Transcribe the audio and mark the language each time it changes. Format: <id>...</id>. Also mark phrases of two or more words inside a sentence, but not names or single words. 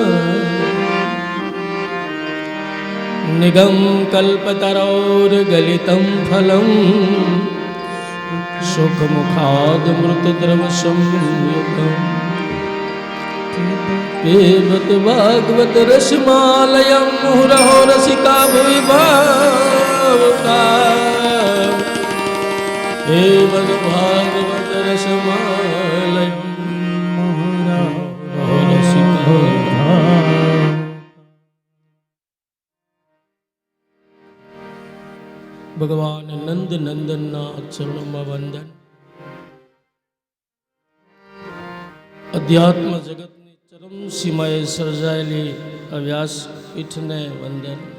<sa>निगम कल्पतरोर्गलितं फलं सुखमुखादमृतद्रवसंयुतम् पिबत भागवत रसमालयं मुहुरहो रसिका भुवि भावुका पिबत भागवत रसमालयं मुहुरहो रसिका</sa> <gu>ભગવાન નંદ નંદનના ચરણોમાં વંદન. અધ્યાત્મ જગતની ચરમ સીમાએ સર્જાયેલી આ વ્યાસપીઠને વંદન.</gu>